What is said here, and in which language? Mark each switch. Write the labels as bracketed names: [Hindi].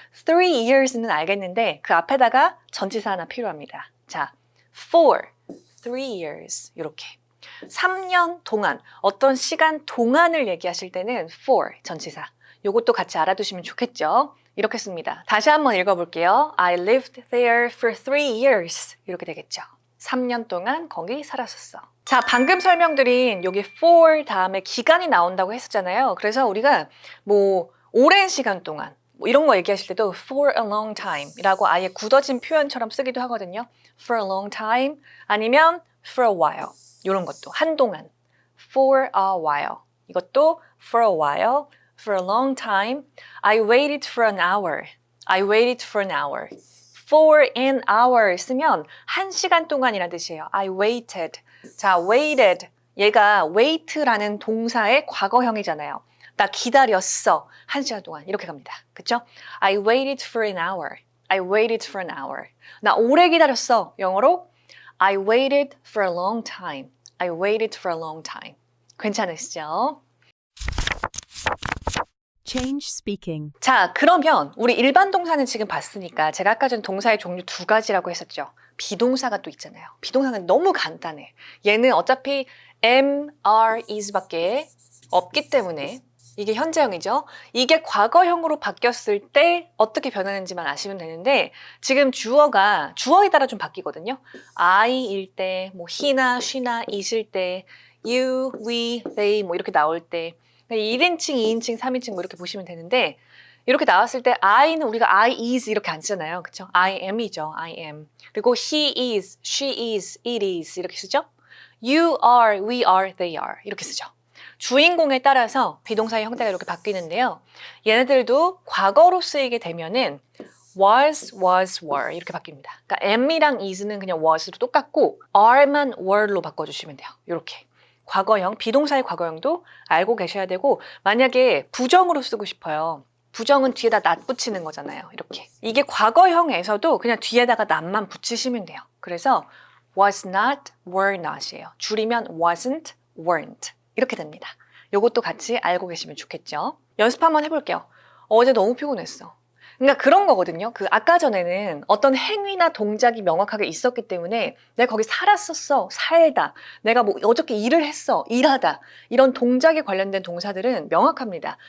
[Korean] 3 years는 알겠는데 그 앞에다가 전치사 하나 필요합니다. 자, for 3 years 이렇게 3년 동안 어떤 시간 동안을 얘기하실 때는 for 전치사 요것도 같이 알아두시면 좋겠죠. 이렇게 씁니다. 다시 한번 읽어볼게요. [English] I lived there for 3 years [Korean] 이렇게 되겠죠. 3년 동안 거기 살았었어. 자, 방금 설명드린 여기 for 다음에 기간이 나온다고 했었잖아요. 그래서 우리가 뭐 오랜 시간 동안 뭐 이런 거 얘기하실 때도 [English] for a long time [Korean] 이라고 아예 굳어진 표현처럼 쓰기도 하거든요. [English] for a long time [Korean] 아니면 [English] for a while [Korean] 이런 것도 한동안 [English] for a while [Korean] 이것도 [English] for a while for a long time I waited for an hour I waited for an hour for an hour [Korean] 쓰면 1시간 동안이라는 뜻이에요. [English] I waited. 자, waited. [Korean] 얘가 wait라는 동사의 과거형이잖아요. 나 기다렸어. 1시간 동안. 이렇게 갑니다. 그쵸? [English] I waited for an hour. I waited for an hour. [Korean] 나 오래 기다렸어. 영어로 [English] I waited for a long time. I waited for a long time. [Korean] 괜찮으시죠? [English] Change speaking. [Korean] 자, 그러면 우리 일반 동사는 지금 봤으니까 제가 아까 전 동사의 종류 2가지라고 했었죠. 비동사가 또 있잖아요. 비동사는 너무 간단해. 얘는 어차피 am, are, is밖에 없기 때문에 이게 현재형이죠. 이게 과거형으로 바뀌었을 때 어떻게 변하는지만 아시면 되는데 지금 주어에 따라 좀 바뀌거든요. I일 때, 뭐 he나 she나 it일 때, you, we, they 뭐 이렇게 나올 때 1인칭, 2인칭, 3인칭 뭐 이렇게 보시면 되는데 이렇게 나왔을 때 I는 우리가 I is 이렇게 안 쓰잖아요. 그쵸? [English] I am이죠. I am. [Korean] 그리고 [English] he is, she is, it is [Korean] 이렇게 쓰죠. [English] You are, we are, they are 이렇게 쓰죠. [Korean] 주인공에 따라서 비동사의 형태가 이렇게 바뀌는데요. 얘네들도 과거로 쓰이게 되면은 was, were 이렇게 바뀝니다. 그러니까 am이랑 is는 그냥 was로 똑같고 are만 were로 바꿔주시면 돼요. 이렇게. 과거형, 비동사의 과거형도 알고 계셔야 되고 만약에 부정으로 쓰고 싶어요. 부정은 뒤에다 not 붙이는 거잖아요. 이렇게. 이게 과거형에서도 그냥 뒤에다가 not만 붙이시면 돼요. 그래서 was not, were not이에요. 줄이면 wasn't, weren't 이렇게 됩니다. 이것도 같이 알고 계시면 좋겠죠. 연습 한번 해볼게요. 어제 너무 피곤했어. 그러니까 그런 거거든요. 그 아까 전에는 어떤 행위나 동작이 명확하게 있었기 때문에 내가 거기 살았었어, 살다. 내가 뭐 어저께 일을 했어, 일하다. 이런 동작에 관련된 동사들은 명확합니다.